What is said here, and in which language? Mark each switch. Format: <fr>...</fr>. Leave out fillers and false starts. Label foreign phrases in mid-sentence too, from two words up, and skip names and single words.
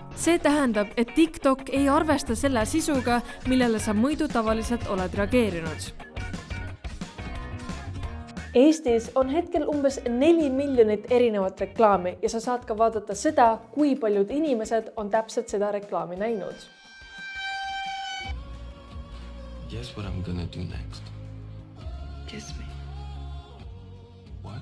<et>See tähendab, et TikTok ei arvesta selle sisuga, millele sa muidu tavaliselt oled reageerinud. Eestis on hetkel umbes 4 miljonit erinevat reklaami ja sa saad ka vaadata seda, kui paljud inimesed on täpselt seda reklaami näinud.</et> <en>Guess what I'm gonna do next? Kiss me. What?</en>